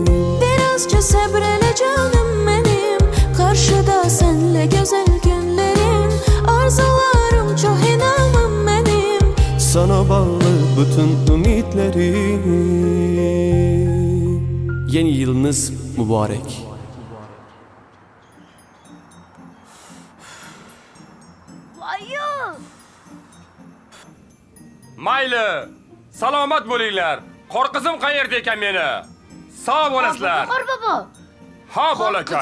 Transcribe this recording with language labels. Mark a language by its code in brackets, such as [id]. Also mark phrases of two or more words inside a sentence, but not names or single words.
[tr] Birazca sabreyle canım benim, karşıda senle güzel günlerim. Arzularım çok inanım benim, sana bağlı bütün ümitlerim. Yeni yılınız mübarek. [uz] Mayli. Salomat bo'linglar. Qo'rqizim qayerda ekan meni? Sog' bo'lasizlar. Qorbobo. Ha, bolakay.